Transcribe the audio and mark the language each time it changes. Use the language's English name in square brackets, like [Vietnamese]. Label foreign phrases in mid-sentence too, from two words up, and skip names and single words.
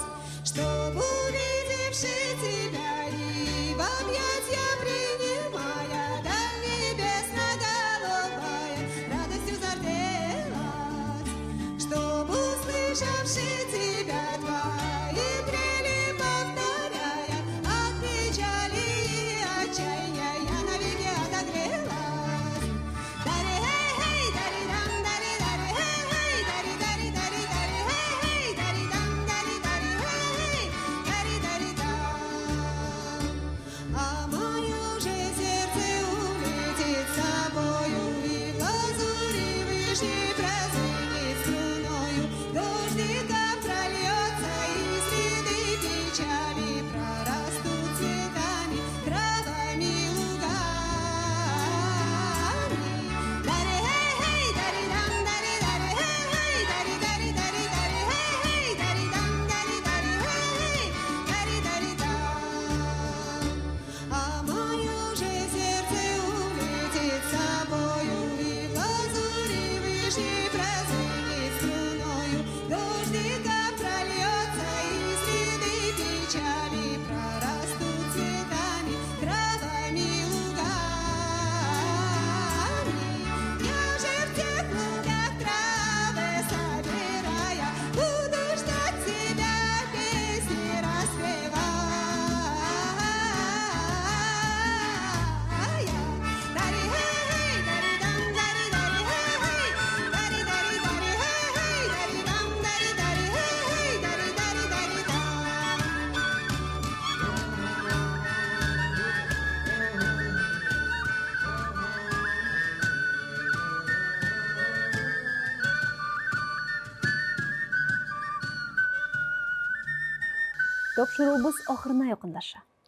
[Russian] Чтоб увидевши тебя и в объятья принимая, до небесно-голубая радостью зарделась. Чтоб услышавши тебя твои трели повторяя, от печали и отчаяния я навеки отогрелась. Дари-хей-хей, дари-дам, дари-дари, хей-хей, дари-дари-дари-дари, хей-хей, дари-дам, дари-дари, хей-хей, дари-дари-дам. А мое же сердце улетит с собою, и в лазури вышней прозвенит струною. Дождиком прольется, и следы печали прорастут цветами, травами, лугами. Дари-хей-хей, дари-дам, дари-дари, хей-хей, дари-дари-дари-дари, хей-хей, дари-дам, дари-дари, хей-хей, дари-дари-дам. А мое же сердце улетит с собою, и в лазури вышней прозвенит струною. Дождиком прольется, и следы печали прорастут цветами, травами, лугами. Я же в тех лугах травы собирая, буду ждать тебя, песни распевая. Дари-хей-хей, дари-дам, дари-дари, хей-хей, дари-дари-дари, хей-хей, дари-дам, дари-дари, хей-хей, дари-дари-дари-дам. [Tatar] Тапшыруыбыз ахырына якынлаша.